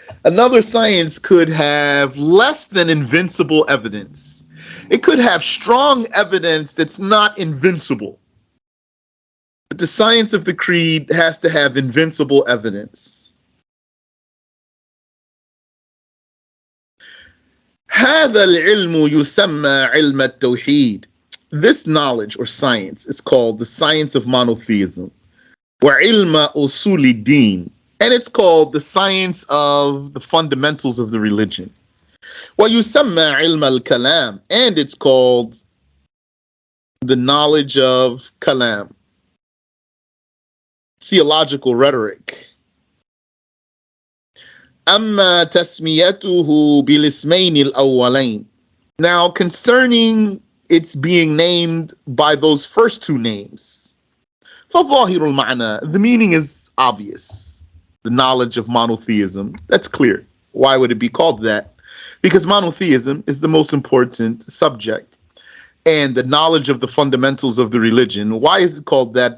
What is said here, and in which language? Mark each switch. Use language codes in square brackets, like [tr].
[en] Another science could have less than invincible evidence. It could have strong evidence that's not invincible. But the science of the creed has to have invincible evidence. [ar] هذا العلم يسمى علم التوحيد. [en] This knowledge or science is called the science of monotheism. [ar] وعلم أصول الدين. [en] And it's called the science of the fundamentals of the religion. [ar] ويسمى علم الكلام. [en] And it's called the knowledge of kalam, theological rhetoric. [ar] أما تسميته بالاسمين الأولين. [en] Now, concerning its being named by those first two names, [ar] فظاهر المعنى, [en] the meaning is obvious. The knowledge of monotheism, that's clear. Why would it be called that? Because monotheism is the most important subject. And the knowledge of the fundamentals of the religion, why is it called that?